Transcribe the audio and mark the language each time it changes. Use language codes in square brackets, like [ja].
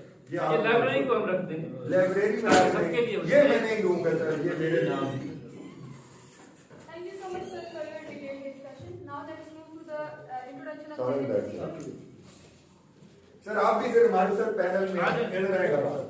[ur] یہ لائبریری کو ہم رکھ دیں گے لائبریری میں یہ میں نہیں دوں گا سر, یہ میرے نام کی. [en] Thank you so much, sir, for your detailed discussion. Now let's move to the introduction of second speaker. [ur] سر آپ بھی پھر ہمارے ساتھ پینل میں مل رہے گا.